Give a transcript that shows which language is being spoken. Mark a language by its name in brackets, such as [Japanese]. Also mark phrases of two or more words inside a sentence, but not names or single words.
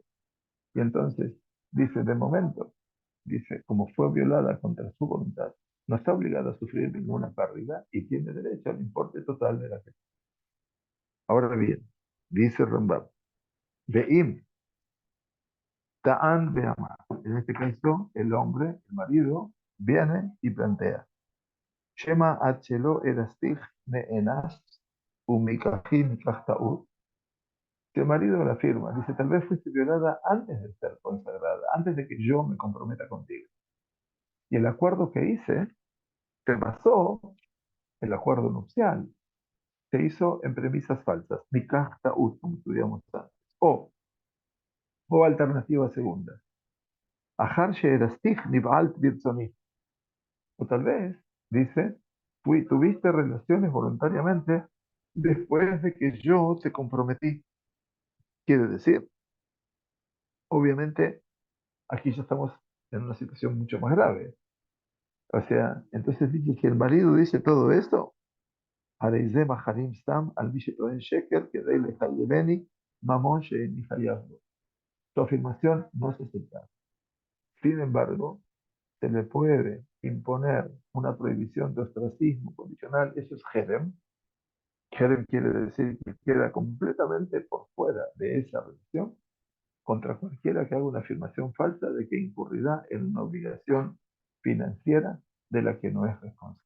[Spanish] Y entonces, dice, de momento, dice, como fue violada contra su voluntad, no está obligada a sufrir ninguna pérdida y tiene derecho al importe total de la que. Ahora bien, dice Rambam, [Hebrew] ואם טען ואמר. [Spanish] En este caso, el hombre, el marido, viene y plantea, [Hebrew] שמא עד שלא ארסתיך נאנסת ומקחי מקח טעות. [Spanish] Si el marido la afirma, dice, tal vez fuiste violada antes de ser consagrada, antes de que yo me comprometa contigo. Y el acuerdo que hice se basó, el acuerdo nupcial, se hizo en premisas falsas, [Hebrew] מקח טעות, [Spanish] como estudiamos antes. O alternativa segunda, [Hebrew] אחר שארסתיך נבעלת ברצוני. [Spanish] O tal vez, dice, tuviste relaciones voluntariamente después de que yo te comprometí. Quiere decir, obviamente, aquí ya estamos en una situación mucho más grave. O sea, entonces dice que el marido dice todo esto, [Hebrew] "הרי זה מחרימים סתם על מי שטוען שקר כדי לחייבני ממון שאיני חייב לו". [Spanish] Su afirmación no se acepta. Sin embargo, se le puede imponer una prohibición de ostracismo condicional, eso es jerem. Jerem quiere decir que queda completamente por fuera de esa relación contra cualquiera que haga una afirmación falsa de que incurrirá en una obligación financiera de la que no es responsable.